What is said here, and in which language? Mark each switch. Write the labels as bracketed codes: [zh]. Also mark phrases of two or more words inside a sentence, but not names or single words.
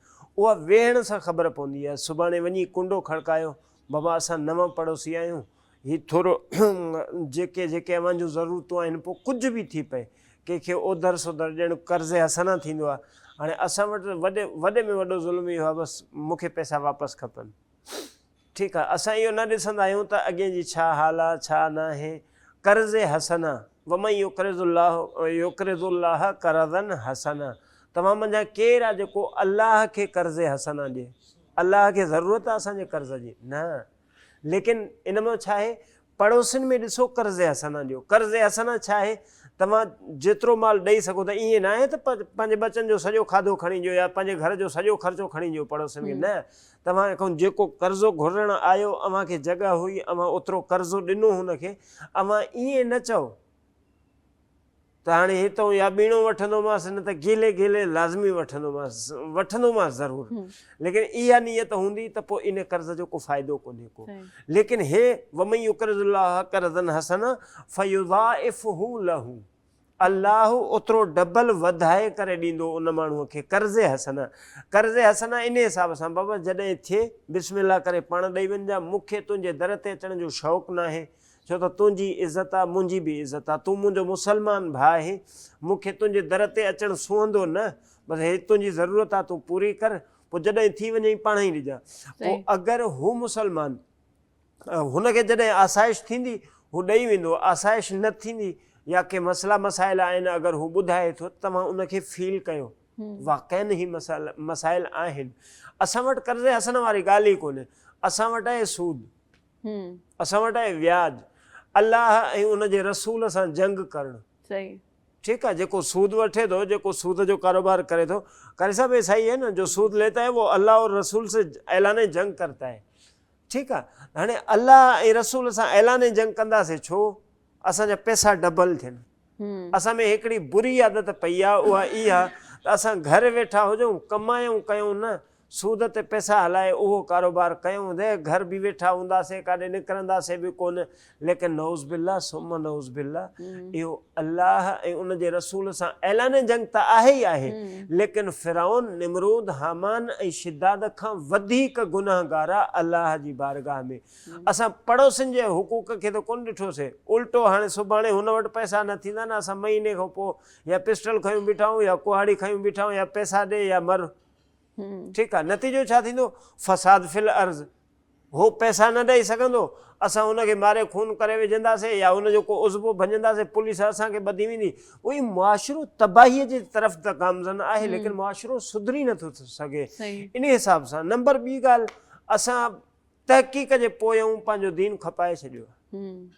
[sd] उहा वेहण सां ख़बर पवंदी आहे. सुभाणे वञी कुंडो खड़कायो, बाबा असां नवां पड़ोसी आहियूं, हीउ थोरो जेके अव्हां जूं ज़रूरतूं आहिनि, पोइ कुझु बि थी पए कंहिंखे ओधर सोधर ॼण कर्ज़ हसना थींदो आहे. हाणे असां वटि वॾे में वॾो ज़ुल्म इहो आहे, बसि मूंखे पैसा वापसि खपनि. ठीकु आहे, असां इहो न ॾिसंदा आहियूं त अॻे जी छा हाल आहे छा न आहे. [ar] قرض حسنة ومن يقرض الله قرضا حسنا. [sd] तव्हां मंझां केरु आहे जेको अलाह खे कर्ज़ हसना ॾिए? अलाह खे ज़रूरत आहे असांजे कर्ज़ जी? न. लेकिन इन में छा आहे, पड़ोसियुनि में ॾिसो कर्ज़ हसना ॾियो. कर्ज़ हसना छा आहे, तव्हां जेतिरो माल ॾेई सघो था. ईअं न आहे त पंहिंजे बचनि जो सॼो खाधो खणी ॾियो या पंहिंजे घर जो सॼो ख़र्चो खणी ॾियो पड़ोसियुनि खे. न, तव्हां खां जेको कर्ज़ो घुरण आयो, अव्हांखे जॻह हुई, अव्हां ओतिरो कर्ज़ो ॾिनो हुनखे, अव्हां ईअं न चओ त हाणे हितां या ॿीणो वठंदोमांसि, न त गेले गेले लाज़मी वठंदोमांसि ज़रूरु. लेकिन इहा नियत हूंदी त पोइ इन कर्ज़ जो को फ़ाइदो कोन्हे को. लेकिन हे [ar] ومن يقرض الله قرضا حسنا فيضاعفه له, [sd] अल्लाह ओतिरो डबल वधाए करे ॾींदो उन माण्हूअ खे. कर्ज़ हसना, कर्ज़ हसना इन हिसाब सां, बाबा जॾहिं थिए बिस्मिल्लाह करे पाण ॾेई वञिजां. मूंखे तुंहिंजे दर ते अचण जो शौक़ु न आहे, छो त तुंहिंजी इज़त आहे, मुंहिंजी बि इज़त आहे. तूं मुंहिंजो मुसलमान भाउ आहे, मूंखे तुंहिंजे दर ते अचणु सुहंदो न. बसि हे तुंहिंजी ज़रूरत आहे, तूं पूरी कर, पोइ जॾहिं थी वञे पाण ई ॾिजां. पोइ अगरि हू मुसलमान, हुनखे जॾहिं आसाइश थींदी हू ॾेई वेंदो, आसाइश न थींदी या के मसला मसाइल आहिनि अगरि हू ॿुधाए थो तव्हां उनखे फील कयो वाक़ई ही मसाइल आहिनि। असां वटि कर्ज़े हसन वारी ॻाल्हि ई कोन्हे, असां वटि आहे सूद, असां वटि आहे व्याज, अलाह ऐं उनजे रसूल सां जंग करणु। सही, [hi] ठीक है, [sd] जेको सूद वठे थो, जेको सूद जो कारोबार करे थो, करे [hi] सब ऐसा ही है ना, जो सूद लेता है वो अल्लाह और रसूल से ऐलान जंग करता है। ठीक है, [sd] हाणे अल्लाह ऐं रसूल सां ऐलान जंग कंदासीं छो, असांजा पैसा डबल थियनि। असां में हिकिड़ी बुरी आदत पई आहे, उहा इहा त असां घर वेठा हुजूं, कमायूं कयूं न, सूद ते पैसा हलाए उहो कारोबार कयूं, दे घर बि वेठा हूंदासीं, काॾे निकिरंदासीं बि कोन। लेकिन [ar] نعوذ بالله ثم نعوذ بالله, [sd] इहो अल्लाह ऐं उनजे रसूल सां ऐलान जंग त आहे ई आहे, लेकिन फिरौन, निमरूद, हामान ऐं शिद्दाद खां वधीक गुनाहगार आहे अल्लाह जी बारगाह में। असां पड़ोसिन जे हुकूक खे त कोन ॾिठोसीं, उल्टो हाणे सुभाणे हुन वटि पैसा न थींदा न, असां महीने खां पोइ या पिस्टल खयूं बीठा आहियूं या कुहाड़ी खयूं बीठा आहियूं, या पैसा ॾे या मर। ठीक आहे, नतीजो छा थींदो, [ar] فساد في الأرض. [sd] हो पैसा न ॾेई सघंदो, असां हुनखे मारे खून करे विझंदासीं या हुनजो को उज़बो भञंदासीं, पुलिस असांखे ॿधी वेंदी। उहो मुआशिरो तबाहीअ जी तरफ़ त गामज़न आहे, लेकिन मुआशिरो सुधरी नथो थी सघे। इन हिसाब सां नंबर ॿी ॻाल्हि, असां तहक़ीक़ जे पोयूं पंहिंजो दीन खपाए छॾियो आहे।